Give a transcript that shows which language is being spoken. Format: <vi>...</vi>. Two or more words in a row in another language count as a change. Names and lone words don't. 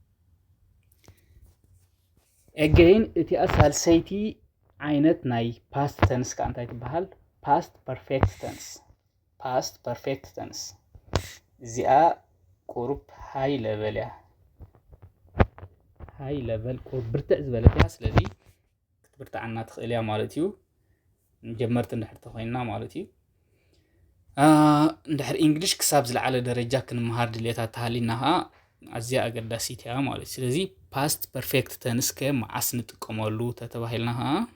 <ti>again እቲ ሳልሰይቲ ዓይነት ናይ</ti> <en>past tense</en> <ti>ከዓ እንታይ ትበሃል</ti> <en>past perfect tense</en> <ti>እዚኣ ቁርብ</ti> <en>high level</en> <ti>እያ</ti> <en>high level</en> <ti>ቁርብ ብርትዕ ዝበለት እያ ስለዚ ክትብርትዓና ትኽእል እያ ማለት እዩ ጀመርት እንድሕር ተኾይንና ማለት እዩ እንድሕር እንግሊሽ ክሳብ ዝለዓለ ደረጃ ክንመሃር ድሌታት ተሃሊናኻ ኣዝያ ኣገዳሲት እያ ማለት እዩ። ስለዚ</ti> <en>past perfect tense</en> <ti>ከ መዓስ ንጥቀመሉ ተተባሂልና ኸ</ti>